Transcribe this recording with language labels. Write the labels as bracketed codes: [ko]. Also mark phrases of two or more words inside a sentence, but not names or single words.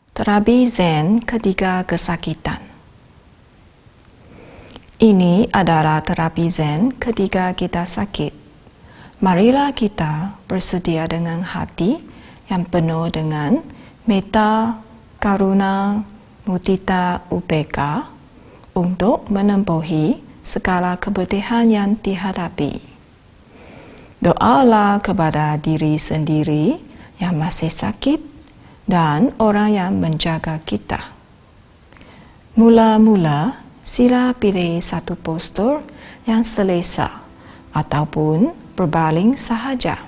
[ms] Terapi Zen ketika kesakitan. Ini adalah terapi Zen ketika kita sakit. Marilah kita bersedia dengan hati yang penuh dengan [pi] metta, karuna, mudita, ubeka [ms] untuk menempuhi segala kepedihan yang dihadapi. Doalah kepada diri sendiri yang masih sakit dan orang yang menjaga kita. Mula-mula, sila pilih satu postur yang selesa ataupun berbaling sahaja.